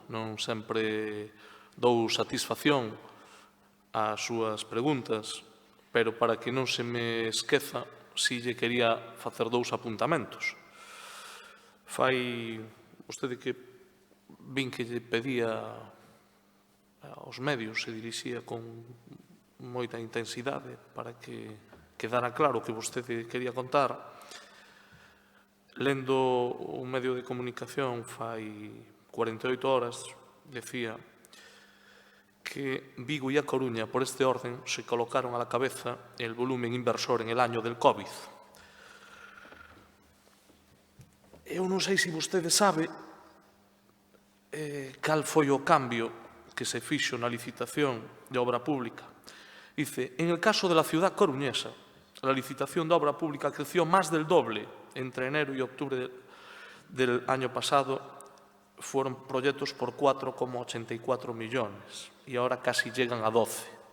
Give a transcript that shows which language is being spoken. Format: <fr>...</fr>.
<gl>Non sempre dou satisfacción ás súas preguntas, pero para que non se me esqueza, si lle quería facer dous apuntamentos. Fai vostede que vin que lle pedía aos medios, se dirixía con moita intensidade para que quedara claro que vostede quería contar. Lendo un medio de comunicación fai 48 horas, decía que</gl> <es>Vigo y A Coruña, por este orden, se colocaron a la cabeza el volumen inversor en el año del COVID.</es> <gl>Eu non sei se vostede sabe cal foi o cambio que se fixo na licitación de obra pública.</gl> <es>Dice, en el caso de la ciudad coruñesa, la licitación de obra pública creció más del doble entre enero y octubre del año pasado. Fueron proyectos por 4,84 millones y ahora casi llegan a 12.</es>